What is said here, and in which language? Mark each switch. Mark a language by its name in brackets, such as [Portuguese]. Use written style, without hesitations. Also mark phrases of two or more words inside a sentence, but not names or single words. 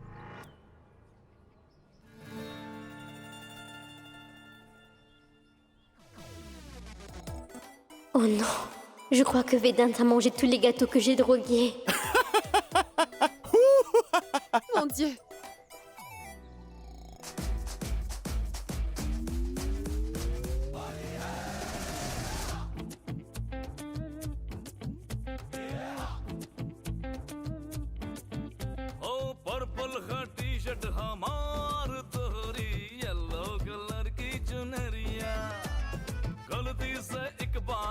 [French] Oh non. Je crois que Vedant a mangé tous les gâteaux que j'ai drogués. Mon Dieu. [Bhojpuri] ओ पर्पल का टी शर्ट हमार तोहरी येलो कलर की चुनरिया गलती से एक बार